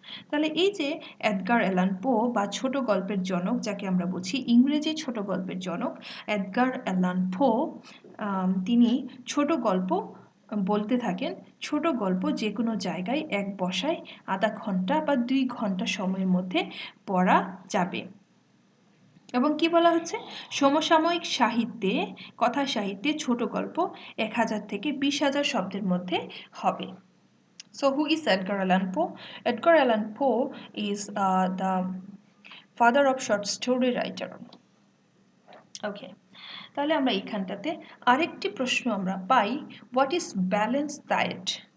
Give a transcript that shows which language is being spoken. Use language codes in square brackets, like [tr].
[bn] তাহলে এই যে এডগার অ্যালান পো বা ছোট গল্পের জনক যাকে আমরা বুঝি ইংরেজি ছোট গল্পের জনক এডগার অ্যালান পো তিনি ছোট গল্প বলতে থাকেন ছোট গল্প যে কোনো জায়গায় এক বসায় আধা ঘন্টা বা 2 ঘন্টা সময়ের মধ্যে পড়া যাবে এবং কি বলা হচ্ছে সমসাময়িক সাহিত্যে কথা সাহিত্যে ছোট গল্প 1000 থেকে 20,000 শব্দের মধ্যে হবে [en] So who is Edgar Allan Poe? Edgar Allan Poe is the father of short story writer. Okay. [bn] তাহলে আমরা এইখানটাতে আরেকটি প্রশ্ন আমরা পাই [en] what is balanced diet?